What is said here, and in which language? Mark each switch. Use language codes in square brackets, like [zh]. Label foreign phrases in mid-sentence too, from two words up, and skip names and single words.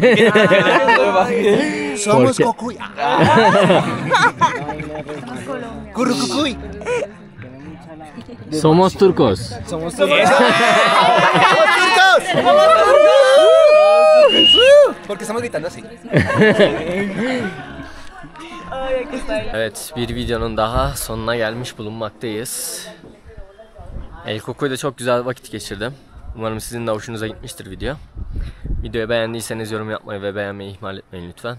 [es] Somos Porque- Cocuy. Currucucuy. Somos turcos. Somos turcos. Porque estamos gritando así. [tr] Evet, bir videonun daha sonuna gelmiş bulunmaktayız. El Coco'yla çok güzel vakit geçirdim. Umarım sizin de hoşunuza gitmiştir video. Videoyu beğendiyseniz yorum yapmayı ve beğenmeyi ihmal etmeyin lütfen.